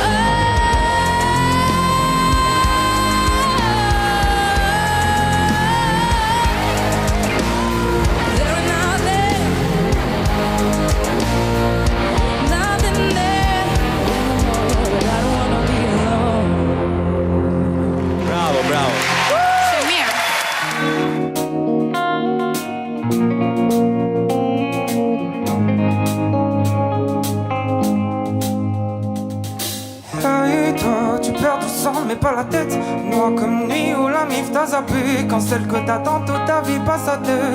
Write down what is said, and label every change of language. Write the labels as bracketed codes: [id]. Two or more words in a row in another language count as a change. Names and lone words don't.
[en] There and nothing there. I don't wanna be alone. [sq] Bravo, bravo. Se mirë. [fr] Hey toi, tu perds tout sang mais pas la tête. Noir comme nuit où la mif t'a zappé. Quand celle que t'attends toute ta vie passe à deux.